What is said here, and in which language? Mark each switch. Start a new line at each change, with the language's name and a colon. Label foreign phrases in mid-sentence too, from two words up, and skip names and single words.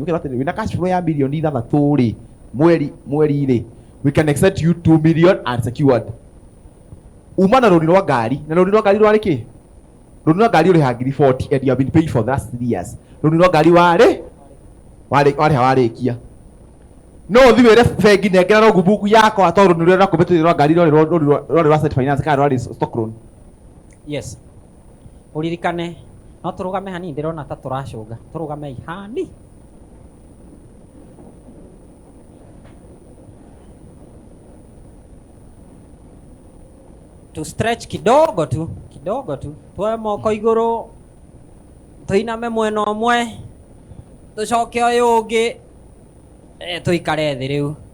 Kikuyu: Okay, wina cash flow ya milioni 6 rĩ mweri rĩ
English: we can accept you 2 million unsecured.
Kikuyu: Uma na rũni rwa ngari na rũni rwa ngari rwarĩ kĩ? Rũni rwa ngari ũrĩha ngiri 40
English: and you have been paying for the last 3 years.
Kikuyu: Rũni rwa ngari warĩkia no ũthi wĩre bengi nengera no ngumbuku yakwa tondũ rũni rũrĩa rwakũmbĩtwo rwa ngari rwarĩ rwa
English: asset finance
Kikuyu: kana rwarĩ
English: stock loan. Yes.
Kikuyu: Uririkane no turugame hanini ndirona ta turacunga turugame ihani
English: to stretch
Kikuyu: kidogo tu tuoe moko igũrũ tuiname mwena ũmwe tucoke ũyũ ũngĩ tuikare thĩ rĩu